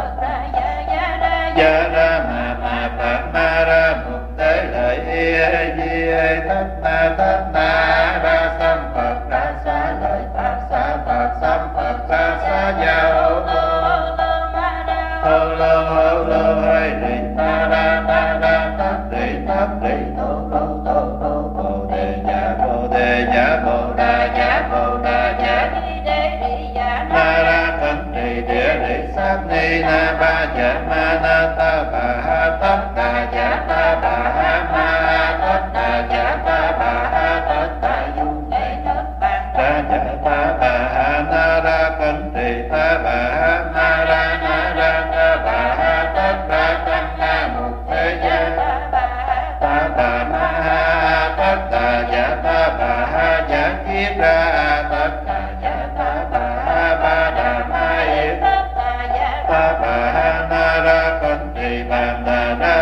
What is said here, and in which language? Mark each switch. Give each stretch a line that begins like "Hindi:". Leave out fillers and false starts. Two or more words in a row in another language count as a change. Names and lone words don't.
Vietnamese: gia ra ma phạt ma ra mục tế lợi di thất na ra sam phật ra xá lợi phạt xá phật sam phật ra xá gia hô lô hay rì ta ra tát rì tô bồ đề giả bồ đà giả na ra cẩn trì địa lý sát ni na ba giả ma na ta bà tất đà giả ta bà ma tất đà giả ta bà tất đà du ra giả ta bà na ra cẩn trì ta bà na ra ta bà tất ra tăng na mục thế gia ta bà ma tất đà giả ta bà giả kiết ra tất đà giả ta bà ba đà ma yết ta bà na ra cẩn trì bàn đà ra